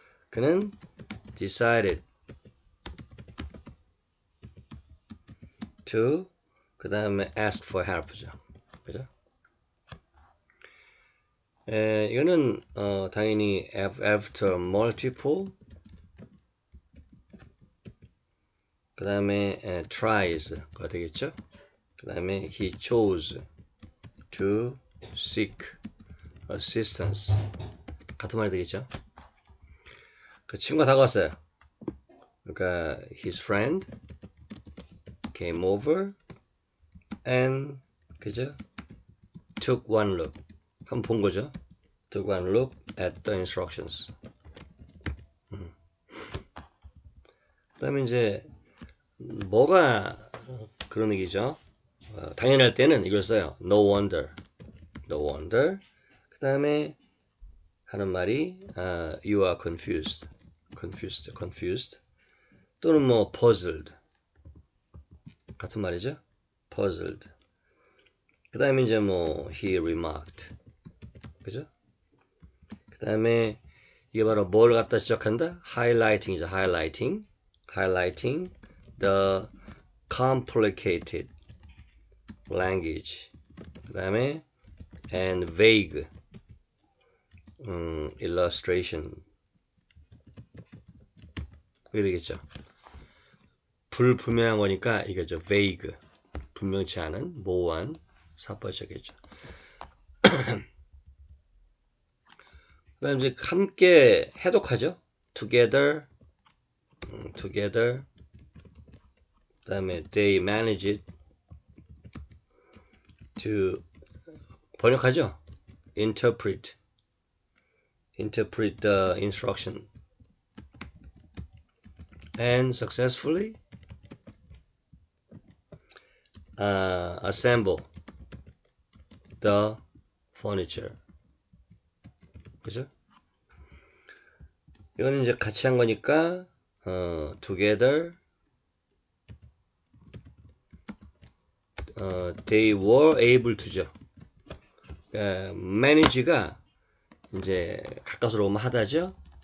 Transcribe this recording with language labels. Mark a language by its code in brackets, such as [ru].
[ko] 그는 [en] decided to [ko] 그 다음에 [en] ask for help죠. [ko] 그죠? 이거는 당연히 [en] after multiple [ko] 그 다음에 tries가 되겠죠. 그 다음에 [en] he chose to seek assistance [ko] 같은 말이 되겠죠. 그 친구가 다가왔어요. 그러니까 [en] his friend came over and 그죠? took one look [ko] 한번 본 거죠. [en] took one look at the instructions. [ko] 그 다음에 이제 뭐가 그런 얘기죠. 당연할 때는 이걸 써요. [en] no wonder. [ko] 그 다음에 하는 말이 [en] you are confused [ko] 또는 뭐 puzzled 같은 말이죠. puzzled. 그 다음에 이제 뭐 [en] he remarked, [ko] 그죠? 그 다음에 이게 바로 뭘 갖다 지적한다? highlighting이죠. [en] highlighting the complicated language. [ko] 그 다음에 [en] and vague illustration. [ko] 그게 되겠죠. 불분명한 거니까 이거죠. vague, 분명치 않은, 모호한, 사법적이죠. 그 다음 이제 함께 해독하죠. [en] together. [ko] 그 다음에 [en] they manage it to [ko] 번역하죠. [en] interpret the instruction and successfully assemble the furniture. [ko] 그죠? 이거는 이제 같이 한 거니까 [en] together they were able to [ko] 죠. manage가 이제 가까스로 오면 하다죠.